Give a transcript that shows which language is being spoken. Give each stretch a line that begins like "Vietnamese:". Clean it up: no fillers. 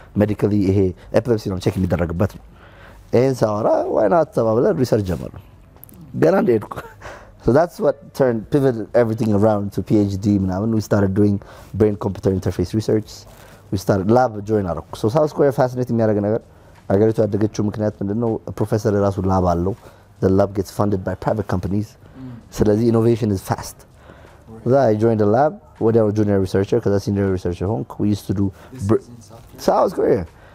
Amharic: Medically ይሄ epilepsy ነው ቼክ የሚደረግበት ነው. ይሄን ሳወራ
English: why not
Amharic: ተባብለን ሪሰርች ጀመሩ. ገና እንደሄድኩ.
English: So that's what pivoted everything around to PhD ምናምን. We started doing brain computer interface research. We started lab join አደረኩ.
Amharic: So South Korea fascinating የሚያደርግ ነገር አገሪቱ ያደገችው ምክንያት ምንድነው? ፕሮፌሰር ራሱ ላብ አለው.
English: The lab gets funded by private companies. So the innovation is fast. So I joined the lab. When I was junior researcher, because I was senior researcher, we used to do South Korea.